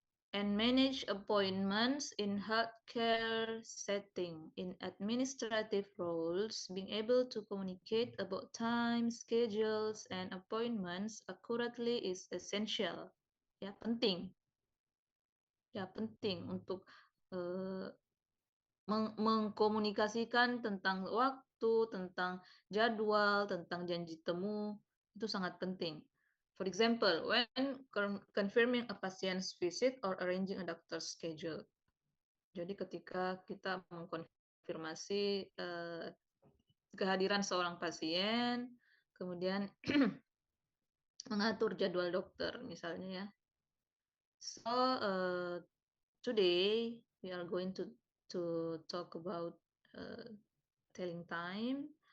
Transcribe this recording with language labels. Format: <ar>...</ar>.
<en>And manage appointments in healthcare setting. In administrative roles, being able to communicate about time, schedules, and appointments accurately is essential.</en> <id>Ya, penting. Ya, penting untuk mengkomunikasikan tentang waktu, tentang jadwal, tentang janji temu, itu sangat penting.</id> <en>For example, when confirming a patient's visit or arranging a doctor's schedule.</en> <id>Jadi ketika kita mengkonfirmasi kehadiran seorang pasien, kemudian mengatur jadwal dokter misalnya ya.</id> <en>So today we are going to talk about telling time.</en>